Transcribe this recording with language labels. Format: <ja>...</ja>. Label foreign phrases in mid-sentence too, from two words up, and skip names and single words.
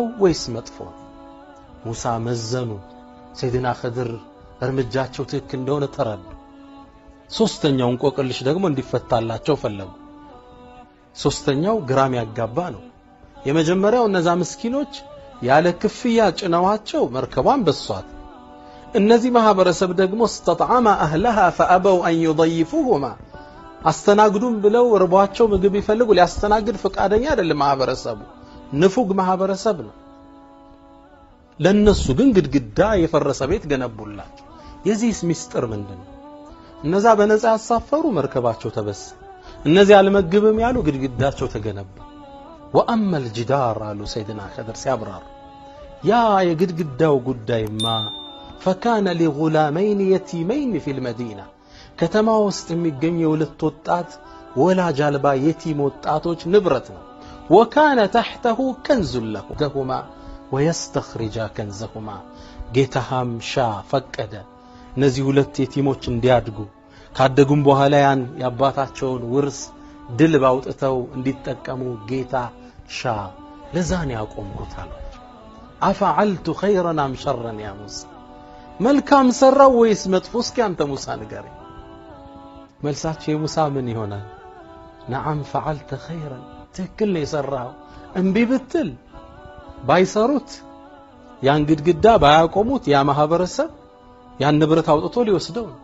<am>ወይስ መጥፎ ነው ሙሳ መዘኑ ሰይድና ኸድር እርምጃቸው ትክክል እንደሆነ ተረዱ ሶስተኛው እንቆቅልሽ ደግሞ እንዲፈታላቸው ፈለጉ ሶስተኛው ግራም ያጋባ ነው የመጀመሪያው እነዛ ምስኪኖች ያለ ክፍያ ጭነዋቸው መርከቧን በሷት እነዚህ ማህበረሰብ ደግሞ</am> <ar>استطعم اهلها فابوا ان يضيفوهما</ar> <am>አስተናግዱም ብለው እርቧቸው ምግብ ይፈልጉ ሊያስተናግድ ፈቃደኛ አይደለም ማህበረሰቡ ንፉግ ማህበረሰብ ነው ለነሱ ግን ግድግዳ የፈረሰ ቤት ገነቡላቸው የዚህስ ሚስጥር ምንድነው እነዛ በነፃ ያሳፈሩ መርከባቸው ተበስ እነዚህ አልመግብም ያሉ ግድግዳቸው ተገነባ</am> <ar>وأما الجدار</ar> <am>አሉ ሰይድና ኸድር ሲያብራሩ ያ የግድግዳው ጉዳይማ</am> <ar>فكان لغلامين يتيمين في المدينة</ar> <am>ከተማ ውስጥ የሚገኙ ሁለት ወጣት ወላጅ አልባ የቲም ወጣቶች ንብረት ነው</am> <ar>وكان تحته كنز لهما ويستخرج كنزهما</ar> <am>ጌታሃም ሻ ፈቀደ እነዚህ ሁለት የቲሞች እንዲያድጉ ካደጉም በኋላ ያን ያባታቸውን ውርስ ድል ባውጥተው እንዲጠቀሙ ጌታ ሻ ለዛን ያቆምኩት አላቸው</am> <ar>أفعلت خيرا أم شرا يا موسى</ar> <am>መልካም ሰራው ወይስ መጥፎ እስኪ አንተ ሙሳ ንገረኝ መልሳቸው የሙሳ ምን ይሆናል</am> <ar>نعم فعلت خيرا</ar> <am>ትክክል ነው የሰራው እንቢ ብትል ባይሰሩት ያን ግድግዳ ባያቆሙት ያ ማህበረሰብ ያን ንብረት አውጥቶ ሊወስደው</am>